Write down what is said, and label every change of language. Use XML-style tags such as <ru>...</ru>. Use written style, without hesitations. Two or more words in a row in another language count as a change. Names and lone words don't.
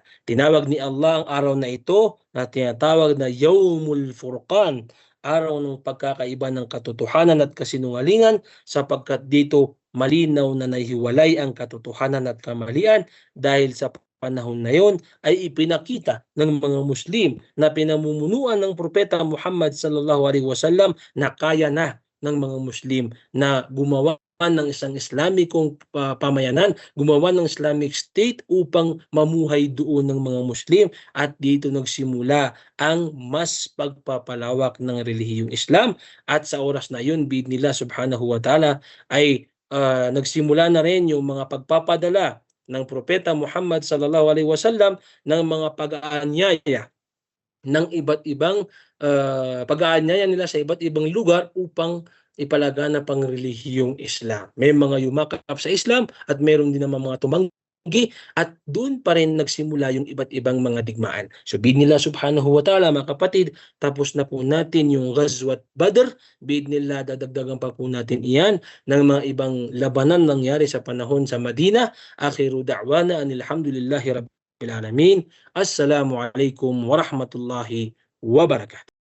<tl>Tinawag ni Allah ang araw na ito na tinatawag na Yawmul Furqan, araw ng pagkakaiba ng katotohanan at kasinungalingan, sapagkat dito malinaw na nahihiwalay ang katotohanan at kamalian. Dahil sa panahon na yon ay ipinakita ng mga Muslim na pinamumunuan ng Propeta Muhammad</tl> <ar>صلى الله عليه وسلم</ar> <tl>na kaya na ng mga Muslim na gumawa ng isang Islamikong pamayanan, gumawa ng</tl> <en>Islamic State</en> <tl>upang mamuhay doon ng mga Muslim, at dito nagsimula ang mas pagpapalawak ng relihiyong Islam. At sa oras na yun,</tl> <ar>بإذن الله سبحانه وتعالى,</ar> <tl>ay nagsimula na rin yung mga pagpapadala ng Propeta Muhammad</tl> <ar>صلى الله عليه وسلم</ar> <tl>ng mga pag-aanyaya ng iba't ibang pag-aanyaya nila sa iba't ibang lugar upang ipalaganap ang relihiyong Islam. May mga yumakap sa Islam at mayroon din naman mga tumanggi, at doon pa rin nagsimula yung iba't ibang mga digmaan.</tl> <ar>So بإذن الله سبحانه وتعالى,</ar> <tl>mga kapatid, tapos na po natin yung Ghazwat Badr. Biidhnillah dadagdagan pa po natin iyan ng mga ibang labanan nangyari sa panahon sa Madina.</tl> <ar>آخر دعوانا أن الحمد لله رب العالمين. السلام عليكم ورحمة الله وبركاته.</ar>